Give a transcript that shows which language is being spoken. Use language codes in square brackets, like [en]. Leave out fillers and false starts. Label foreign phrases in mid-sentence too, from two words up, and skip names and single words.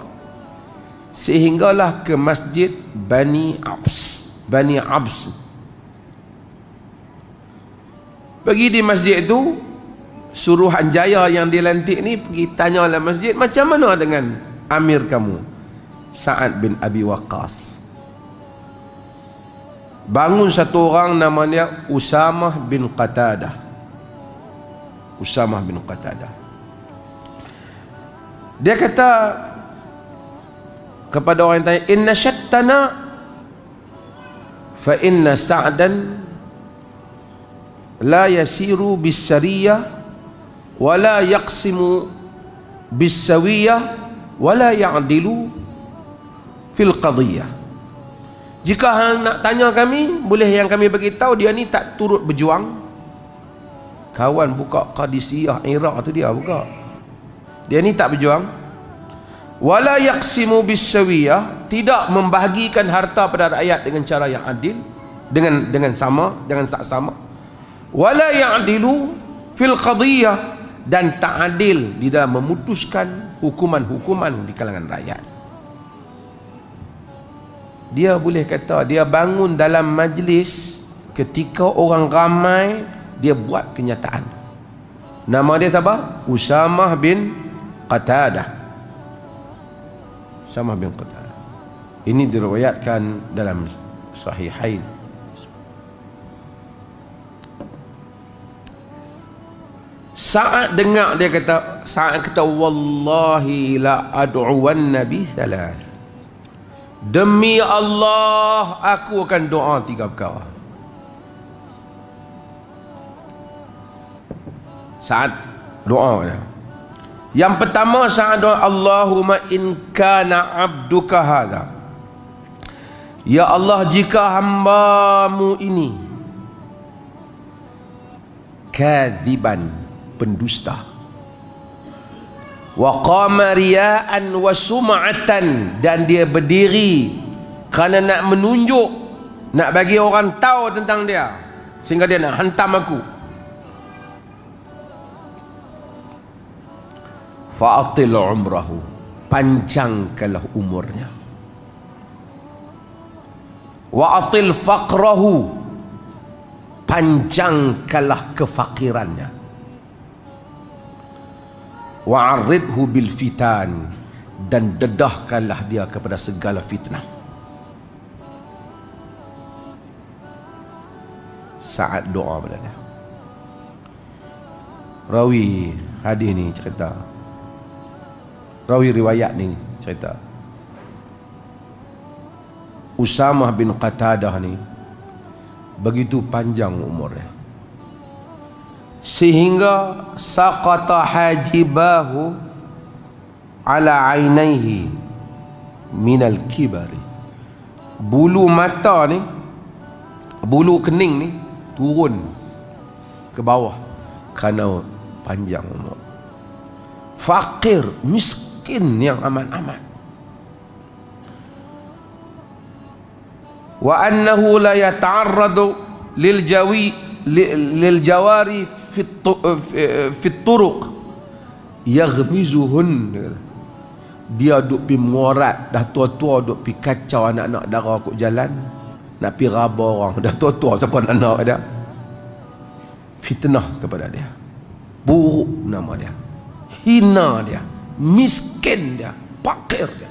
[ms] Sehinggalah ke masjid Bani Abs. Pergi di masjid itu, Suruhanjaya yang dilantik ni pergi tanya dalam masjid, macam mana dengan amir kamu, Sa'ad bin Abi Waqqas. Bangun satu orang namanya Usamah bin Qatadah. Dia kata kepada orang yang tanya, [ar] إن نشدتنا فإن سعدا لا يسير بالسرية ولا يقسم بالسوية ولا يعدل في القضية. [ms] Jika hang nak tanya kami, boleh yang kami bagi tahu dia ni tak turut berjuang. Kawan buka Qadisiyah Iraq tu dia buka. Dia ni tak berjuang. [ar] ولا يقسم بالسوية, [ms] tidak membahagikan harta pada rakyat dengan cara yang adil, dengan sama, dengan saksama. [ar] ولا يعدل في القضية, [ms] dan tak adil di dalam memutuskan hukuman-hukuman di kalangan rakyat. Dia boleh kata dia bangun dalam majlis ketika orang ramai, dia buat kenyataan. Nama dia siapa? Usamah bin Qatadah. Ini diriwayatkan dalam Sahihain. Sa'ad dengar, dia kata, Sa'ad kata, [ar] والله لأدعون بثلاث, [ms] demi Allah aku akan doa 3 perkara. Sa'ad doa dia. Yang pertama, Sa'ad doa, [ar] اللهم إن كان عبدك هذا، يا الله, [ms] jika hambamu ini [ar] كاذبا, pendusta, وقام رياء وسمعة, [ms] dan dia berdiri kerana nak menunjuk, nak bagi orang tahu tentang dia, sehingga dia nak hantam aku, [ar] فأطل عمره, [ms] panjangkanlah umurnya, [ar] وأطل فقره, [ms] panjangkanlah kefakirannya, [ar] وعرضه بالفتن, [ms] dan dedahkanlah dia kepada segala fitnah. Saat doa pada dia. Rawi hadis ni cerita, rawi riwayat ni cerita, Usamah bin Qatadah ni begitu panjang umurnya, sehingga [ar] سقط حاجبه على عينيه من الكبر, [ms] bulu mata ni, bulu kening ni turun ke bawah kerana panjang umur. Fakir, miskin yang aman-aman. [ar] وإنه لا يتعرض للجواري في الطرق يغمزهن. [ms] Dia duk pi morat, dah tua-tua duk pi kacau anak-anak dara kok jalan, nak pi raba orang, dah tua-tua siapa nak dia, fitnah kepada dia, buruk nama dia, hina dia, miskin dia, fakir dia.